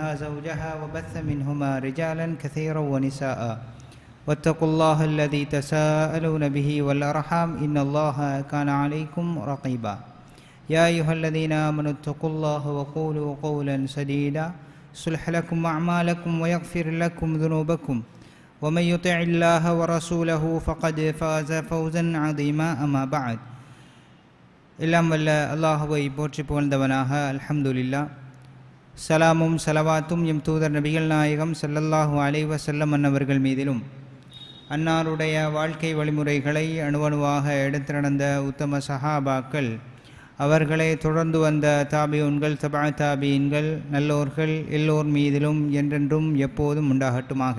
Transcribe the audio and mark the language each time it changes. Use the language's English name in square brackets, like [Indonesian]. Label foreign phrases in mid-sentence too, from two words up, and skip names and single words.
[Arabic] زوجها وبث منهما رجالا كثيرا ونساء واتقوا الله الذي تساءلون به والأرحام إن الله كان عليكم رقيبا يا أيها الذين آمنوا اتقوا الله وقولوا قولا سديدا يصلح لكم أعمالكم ويغفر لكم ذنوبكم ومن يطع الله ورسوله فقد فاز فوزا عظيما أما بعد [Tamil] எல்லாம் வல்ல அல்லாஹுவை போற்றி புகழ்ந்தவனாக அல்ஹம்துலில்லாஹ். சலாமும் சலவாத்தும் எம் தூதர் நபிகள் நாயகம் [Arabic] صلى الله عليه وسلم [Tamil] அன்னவர்கள் மீதிலும் அன்னாருடைய வாழ்க்கை வழிமுறைகளை அணுவணுவாக எடுத்து நடந்த உத்தம சஹாபாக்கள், அவர்களை தொடர்ந்து வந்த தாபியூன்கள், தபா தாபீன்கள், நல்லோர்கள் எல்லோர் மீதிலும் என்றென்றும் எப்போதும் உண்டாகட்டுமாக.